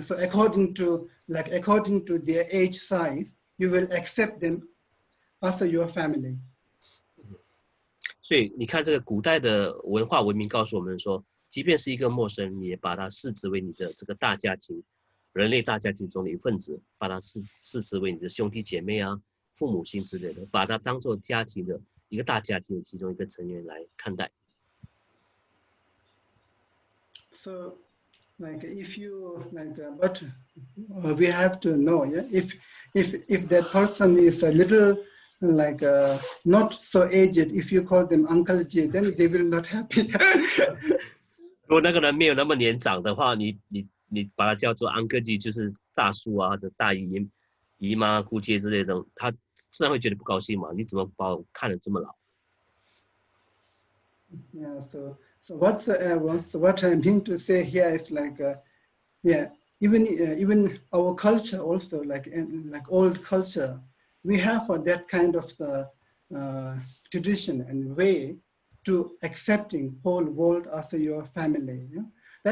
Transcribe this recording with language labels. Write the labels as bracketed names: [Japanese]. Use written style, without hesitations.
[English] So according to their age size, you will accept them as your family. [Chinese] 所以你看，这个古代的文化文明告诉我们说，即便是一个陌生人，你也把他视之为你的这个大家庭，人类大家庭中的一份子，把他视之为你的兄弟姐妹啊、父母亲之类的，把他当做家庭的一个大家庭的其中一个成员来看待。 [English] So, like if you like, but we have to know, yeah, if that person is a little like not so aged, if you call them Uncle G, then they will not happy. [Chinese] 如果那个人没有那么年长的话，你把他叫做 Uncle G， 就是大叔啊，或者大姨妈、姑姐之类的，他自然会觉得不高兴嘛。你怎么把我看得这么老？ [English] Yeah, so what I mean to say here is like, yeah, even our culture also, like old culture, we have that kind of the tradition and way to accepting whole world as your family. Yeah?